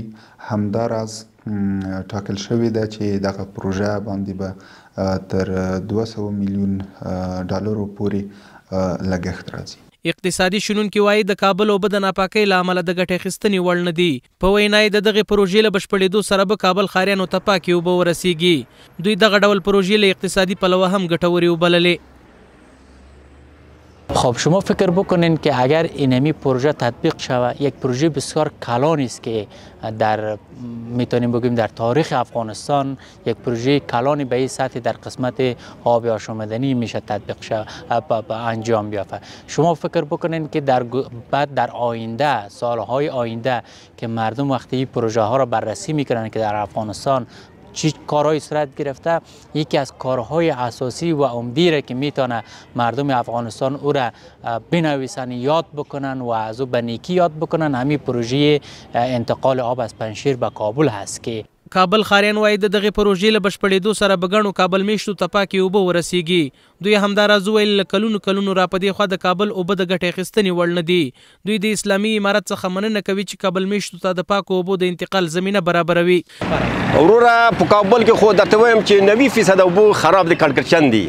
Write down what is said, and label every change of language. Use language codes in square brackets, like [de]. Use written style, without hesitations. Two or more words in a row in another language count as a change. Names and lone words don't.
[ps] همداراز ټاکل شوې ده چې دغه پروژه باندې به تر 200 میلیون ډالرو پورې لګښت راځي. اقتصادي شنونکي وایي د کابل اوبه د ناپاکۍ له امله د ګټې اخیستنې وړ نه دي. په وینا یې د دغې پروژې له بشپړېدو سره به کابل ښاریانو ته پاکې اوبه ورسیږي. دوی دغه ډول پروژې له اقتصادی پلوه هم ګټورې وبللې. [fa] خب شما فکر بکنین که اگر اینمی پروژه تطبیق شود یک پروژه بسیار کلانی است که در میتونیم بگیم در تاریخ افغانستان یک پروژه کلانی به این سطح در قسمت آب آشامیدنی میشه تطبیق شود انجام بیافته. شما فکر بکنین که بعد در آینده سالهای آینده که مردم وقتی این پروژه ها را بررسی میکنن که در افغانستان چی کارهای صورت گرفته، یکی از کارهای اساسی و عمده را که میتونه مردم افغانستان او را بنویسن یاد بکنن و از او به نیکی یاد بکنن همین پروژه انتقال آب از پنجشیر به کابل هست که [ps] کابل ښاریان وایي د دغې پروژې له بشپړېدو سره به ګڼو کابل میشتو ته پاکې اوبه ورسیږي. دوی همداراز وویل له کلونو کلونو را په دې خوا د کابل اوبه د ګټې اخیستنې وړ نه دي. دوی د اسلامي امارت څخه مننه کوي چې کابل میشتو ته د پاکو اوبو د انتقال زمینه برابروي. وروره په کابل کې خو درته وایم چې 90% اوبو خراب دي، کړکړچن دي.